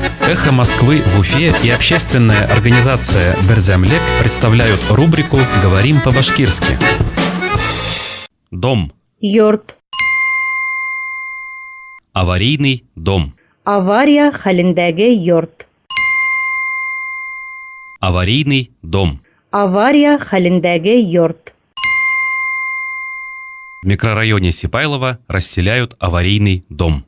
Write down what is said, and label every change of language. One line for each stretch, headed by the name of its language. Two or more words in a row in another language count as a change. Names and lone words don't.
Russian: «Эхо Москвы» в Уфе и общественная организация «Берзямлек» представляют рубрику «Говорим по-башкирски». Дом.
Bashkir: Йорт.
Russian: Аварийный дом.
Bashkir: Авария хәлендәге йорт.
Russian: Аварийный дом.
Bashkir: Авария хәлендәге йорт.
Russian: В микрорайоне Сипайлово расселяют аварийный дом.